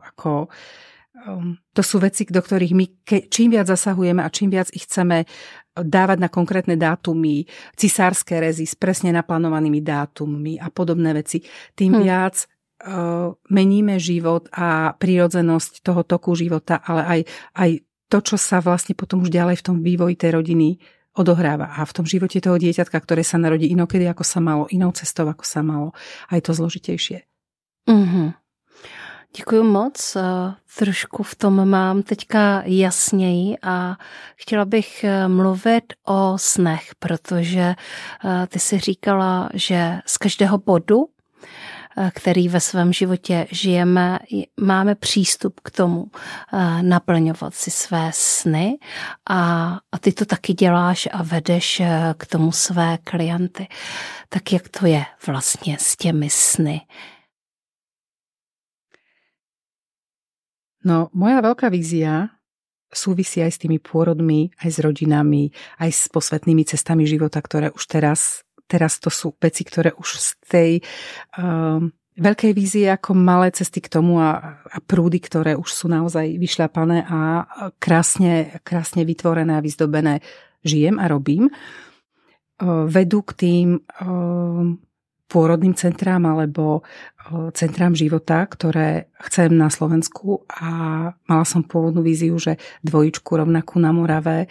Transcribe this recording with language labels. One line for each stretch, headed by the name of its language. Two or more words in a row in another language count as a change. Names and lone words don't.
Slovak: To sú veci, do ktorých my čím viac zasahujeme a čím viac ich chceme dávať na konkrétne dátumy, cisárske rezy s presne naplánovanými dátummi a podobné veci, tým viac meníme život a prirodzenosť toho toku života, ale aj to, čo sa vlastne potom už ďalej v tom vývoji tej rodiny odohráva. A v tom živote toho dieťatka, ktoré sa narodí inokedy, ako sa malo, inou cestou, ako sa malo, aj to zložitejšie.
Czech: Děkuji moc. Trošku v tom mám teďka jasněji a chtěla bych mluvit o snech, protože ty si říkala, že z každého bodu, který ve svém životě žijeme, máme přístup k tomu naplňovat si své sny a ty to taky děláš a vedeš k tomu své klienty. Tak jak to je vlastně s těmi sny? No,
Slovak: moja veľká vízia súvisí aj s tými pôrodmi, aj s rodinami, aj s posvetnými cestami života, ktoré už teraz to sú veci, ktoré už z tej veľkej vízie ako malé cesty k tomu a prúdy, ktoré už sú naozaj vyšľapané a krásne vytvorené a vyzdobené žijem a robím, vedú k tým pôrodným centrám alebo centrám života, ktoré chcem na Slovensku a mala som pôvodnú víziu, že dvojičku rovnakú na Morave.